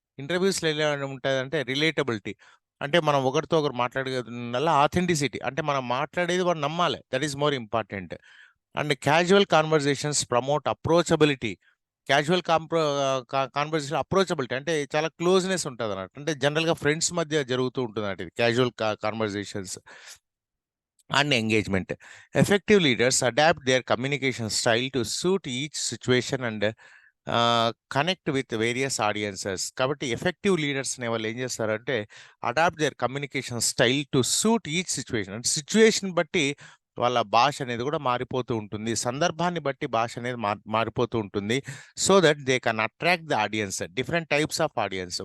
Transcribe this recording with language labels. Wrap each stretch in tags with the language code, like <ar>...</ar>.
<te>ఇంటర్వ్యూస్లో ఎలా ఉంటుందంటే రిలేటబిలిటీ, అంటే మనం ఒకరితో ఒకరు మాట్లాడగల, ఆథెంటిసిటీ అంటే మనం మాట్లాడేది వాడు నమ్మాలి,</te> <en>That is more important.</en> <te>And casual conversations promote approachability. Casual conversation approachability అంటే చాలా క్లోజ్నెస్ ఉంటుంది అన్నట్టు, అంటే జనరల్గా ఫ్రెండ్స్ మధ్య జరుగుతూ ఉంటుంది అన్నట్టు ఇది casual conversations.</te> <en>and engagement. Effective leaders adapt their communication style to suit each situation and connect with various audiences.</en> <te>కాబట్టి ఎఫెక్టివ్ లీడర్స్ అనే వాళ్ళు ఏం చేస్తారంటే</te> <en>Adapt their communication style to suit each situation.</en> <te>అంటే సిచ్యువేషన్ బట్టి వాళ్ళ భాష అనేది కూడా మారిపోతూ ఉంటుంది, సందర్భాన్ని బట్టి భాష అనేది మారిపోతూ ఉంటుంది.</te> <en>So that they can attract the audience, different types of audience.</en>